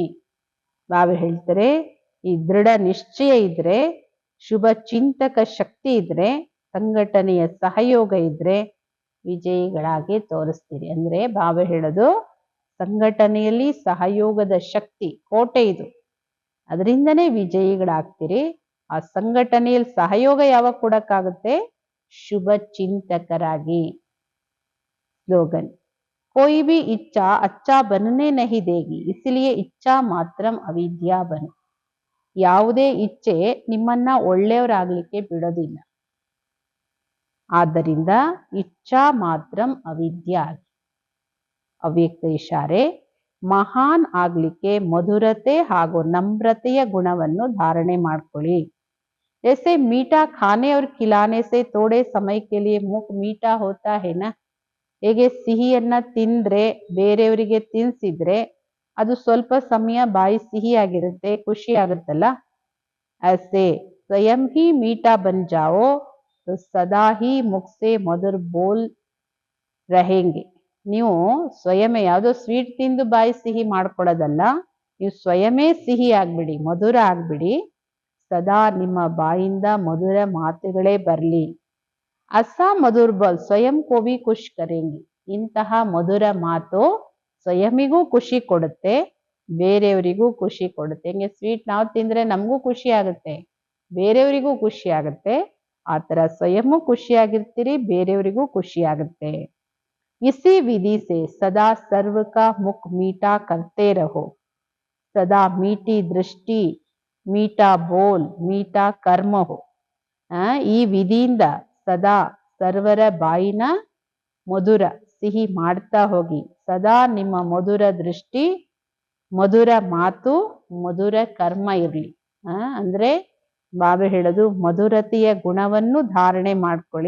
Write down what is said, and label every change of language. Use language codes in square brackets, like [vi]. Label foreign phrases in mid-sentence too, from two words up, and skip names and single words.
[kn] ಬಾಬಾ ಹೇಳ್ತಾರೆ ಈ ದೃಢ ನಿಶ್ಚಯ ಇದ್ರೆ, ಶುಭ ಚಿಂತಕ ಶಕ್ತಿ ಇದ್ರೆ, ಸಂಘಟನೆಯ ಸಹಯೋಗ ಇದ್ರೆ ವಿಜಯಿಗಳಾಗಿ ತೋರಿಸ್ತೀರಿ. ಅಂದ್ರೆ ಬಾಬಾ ಹೇಳೋದು ಸಂಘಟನೆಯಲ್ಲಿ ಸಹಯೋಗದ ಶಕ್ತಿ ಕೋಟೆ ಇದು, ಅದರಿಂದನೇ ವಿಜಯಿಗಳಾಗ್ತೀರಿ. ಆ ಸಂಘಟನೆಯಲ್ಲಿ ಸಹಯೋಗ ಯಾವಾಗ ಕೊಡಕ್ಕಾಗುತ್ತೆ? ಶುಭ ಚಿಂತಕರಾಗಿ. ಸ್ಲೋಗನ್ [hi] कोई भी इच्छा अच्छा बनने नहीं देगी इसलिए इच्छा मात्रम् अविद्या बनो. [kn] ಯಾವುದೇ ಇಚ್ಛೆ ನಿಮ್ಮನ್ನ ಒಳ್ಳೆಯವರಾಗ್ಲಿಕ್ಕೆ ಬಿಡೋದಿಲ್ಲ, ಆದ್ದರಿಂದ ಇಚ್ಛಾ ಮಾತ್ರಂ ಅವಿದ್ಯಾ. ಅವ್ಯಕ್ತ ಇಶಾರೆ ಮಹಾನ್ ಆಗ್ಲಿಕ್ಕೆ ಮಧುರತೆ ಹಾಗೂ ನಮ್ರತೆಯ ಗುಣವನ್ನು ಧಾರಣೆ ಮಾಡ್ಕೊಳ್ಳಿ. [hi] जैसे मीठा खाने और खिलाने से थोड़े समय के लिए मुख मीठा होता है ना. [kn] ಹೇಗೆ ಸಿಹಿಯನ್ನ ತಿಂದ್ರೆ ಬೇರೆಯವರಿಗೆ ತಿನ್ಸಿದ್ರೆ ಅದು ಸ್ವಲ್ಪ ಸಮಯ ಬಾಯಿ ಸಿಹಿಯಾಗಿರುತ್ತೆ, ಖುಷಿ ಆಗುತ್ತಲ್ಲ. [hi] ऐसे स्वयं ही मीठा बन जाओ तो सदा ही मुख से मधुर बोल रहेंगे. [kn] ನೀವು ಸ್ವಯಮೇ ಯಾವುದೋ ಸ್ವೀಟ್ ತಿಂದು ಬಾಯಿ ಸಿಹಿ ಮಾಡ್ಕೊಳ್ಳೋದಲ್ಲ, ನೀವು ಸ್ವಯಮೇ ಸಿಹಿ ಆಗ್ಬಿಡಿ, ಮಧುರ ಆಗ್ಬಿಡಿ, ಸದಾ ನಿಮ್ಮ ಬಾಯಿಂದ ಮಧುರ ಮಾತುಗಳೇ ಬರ್ಲಿ. [hi] ऐसा मधुर बोल स्वयं को भी खुश करेंगे. [kn] ಇಂತಹ ಮಧುರ ಮಾತು ಸ್ವಯಮಿಗೂ ಖುಷಿ ಕೊಡುತ್ತೆ, ಬೇರೆಯವರಿಗೂ ಖುಷಿ ಕೊಡುತ್ತೆ. ಹಿಂಗೆ ಸ್ವೀಟ್ ನಾವು ತಿಂದ್ರೆ ನಮಗೂ ಖುಷಿ ಆಗುತ್ತೆ, ಬೇರೆಯವರಿಗೂ ಖುಷಿ ಆಗುತ್ತೆ. ಆ ತರ ಸ್ವಯಂ ಖುಷಿಯಾಗಿರ್ತೀರಿ, ಬೇರೆಯವರಿಗೂ ಖುಷಿ ಆಗುತ್ತೆ. [hi] इसी विधि से सदा सर्व का मुख मीठा करते रहो. सदा मीठी दृष्टि, मीठा बोल, मीठा कर्म हो. [kn] ಈ ವಿಧಿಯಿಂದ ಸದಾ ಸರ್ವರ ಬಾಯಿನ ಮಧುರ ಸಿಹಿ ಮಾಡ್ತಾ ಹೋಗಿ. ಸದಾ ನಿಮ್ಮ ಮಧುರ ದೃಷ್ಟಿ, ಮಧುರ ಮಾತು, ಮಧುರ ಕರ್ಮ ಇರ್ಲಿ. ಅಂದ್ರೆ ಬಾಬಾ ಹೇಳೋದು ಮಧುರತೆಯ ಗುಣವನ್ನು ಧಾರಣೆ ಮಾಡ್ಕೊಳ್ಳಿ.